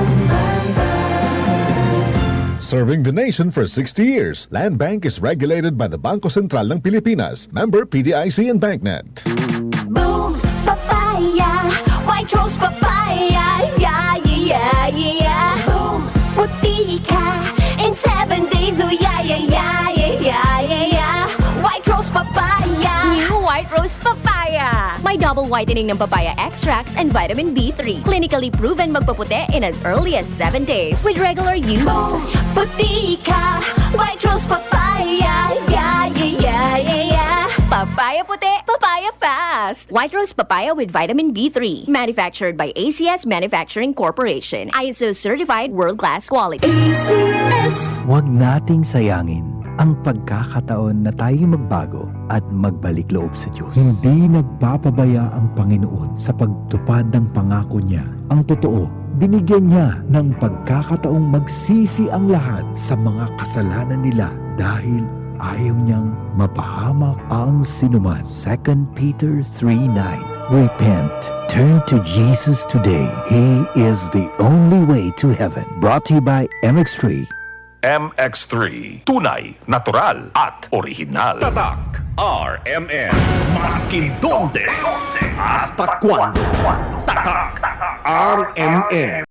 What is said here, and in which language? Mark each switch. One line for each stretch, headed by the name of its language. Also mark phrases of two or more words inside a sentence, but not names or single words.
English: Land Bank. Serving the nation for 60 years, Land Bank is regulated by the Bangko Sentral ng Pilipinas, member PDIC and BancNet. Boom, papaya, white rose papaya, yeah, yeah, yeah. Boom,
Filipino: puti ka,
English: in 7 days, oh yeah, yeah, yeah, yeah, yeah, yeah. White rose papaya.
Filipino: New White Rose Papaya. May
English: double whitening
Filipino: ng
English: papaya extracts and vitamin B3. Clinically proven magpaputi in as early as 7 days with regular use. Boom,
Filipino: puti ka,
English: white rose papaya, yeah, yeah, yeah, yeah, yeah. Papaya puti, papaya fast. White Rose Papaya with vitamin B3. Manufactured by ACS Manufacturing Corporation. ISO certified, world-class quality. ACS.
Filipino: Huwag nating sayangin ang pagkakataon na tayo magbago at magbalik loob sa Diyos. Hindi nagpapabaya ang Panginoon sa pagtupad ng pangako niya. Ang totoo, binigyan niya ng pagkakataong magsisi ang lahat sa mga kasalanan nila dahil ayaw niyang mapahamak ang sinuman.
English: 2 Peter 3:9. Repent. Turn to Jesus today. He is the only way to heaven. Brought to you by MX3. MX3.
Filipino: Tunay, natural, at original. Tatak RMN.
Spanish: Maskin donde, hasta cuando.
Filipino: Tatak RMN.